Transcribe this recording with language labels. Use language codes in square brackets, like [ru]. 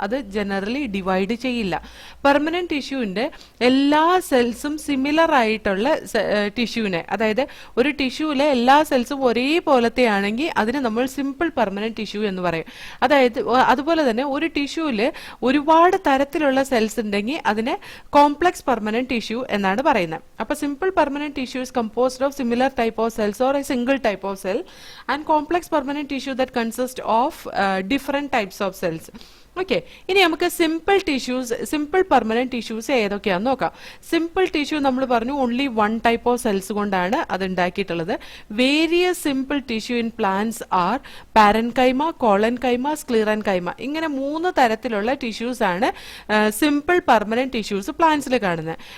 [ml] അത് generally divide ചെയ്യില്ല. Permanent ടിഷ്യൂവിന്റെ എല്ലാ സെൽസും സിമിലർ ആയിട്ടുള്ള ടിഷ്യൂവിനെ, അതായത് ഒരു ടിഷ്യൂവിലെ എല്ലാ സെൽസും ഒരേപോലത്തെ ആണെങ്കിൽ അതിന് നമ്മൾ സിമ്പിൾ പെർമനന്റ് ടിഷ്യൂ എന്ന് പറയും. അതായത് അതുപോലെ തന്നെ ഒരു ടിഷ്യൂവിൽ ഒരുപാട് തരത്തിലുള്ള സെൽസ് ഉണ്ടെങ്കിൽ അതിനെ കോംപ്ലക്സ് പെർമനന്റ് ടിഷ്യൂ എന്നാണ് പറയുന്നത്. [en] അപ്പൊ simple permanent tissue is composed of similar type of cells or a single type of cell, and complex permanent tissue that consists of different types of cells. [ml] Okay, ഇനി നമുക്ക് simple permanent tissues ഏതൊക്കെയാണെന്ന് നോക്കാം. Simple tissue നമ്മൾ പറഞ്ഞു [en] only one type of cells [ml] കൊണ്ടാണ് അത് ഉണ്ടാക്കിയിട്ടുള്ളത്. [en] Various simple tissue in plants are parenchyma, collenchyma, sclerenchyma. [ml] ഇങ്ങനെ 3 തരത്തിലുള്ള ടിഷ്യൂസ് ആണ് സിമ്പിൾ പെർമനന്റ് ടിഷ്യൂസ് പ്ലാന്റ്സിൽ കാണുന്നത്.